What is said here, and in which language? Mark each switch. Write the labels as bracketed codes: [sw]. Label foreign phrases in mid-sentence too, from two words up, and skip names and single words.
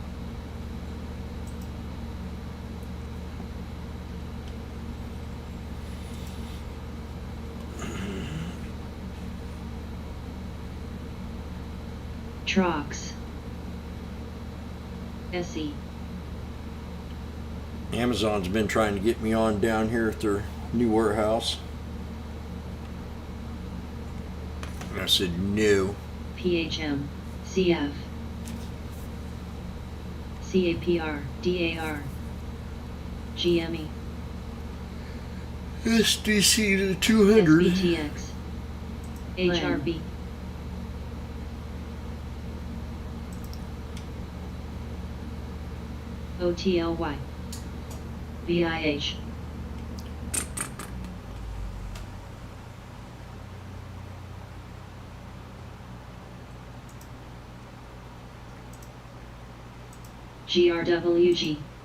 [en] Trox. SE. Amazon's been trying to get me on down here at their new warehouse. And I said no. PHM. CF. CAPR. DAR. GME. SDC to the 200. SBTX. HRB. OTLY. VIH. GRWG.